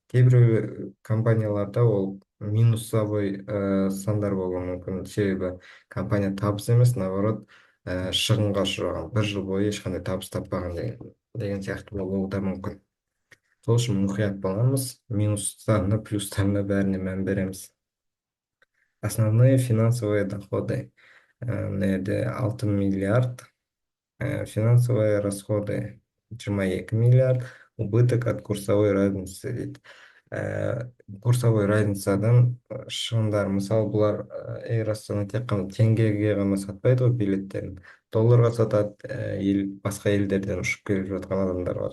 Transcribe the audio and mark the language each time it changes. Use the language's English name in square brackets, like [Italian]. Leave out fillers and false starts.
[Kazakh] Кейбір компанияларда ол минусовой сандар болуы мүмкін, себебі компания табыс емес, наоборот, шығынға ұшыраған, бір жыл бойы ешқандай табыс таппаған деген сияқты болуы да мүмкін. Сол үшін мұқият боламыз, минустарына, плюстарына бәріне мән береміз. [Russian] Основные финансовые доходы. 6 миллиард. Финансовые расходы 22 миллиард. Убыток от курсовой разницы. [Kazakh] курсовой разницадан шығындар, мысалы бұлар Эйр Астана тек қана теңгеге ғана сатпайды ғой билеттерін, долларға сатады, басқа елдерден ұшып келіп жатқан адамдарға.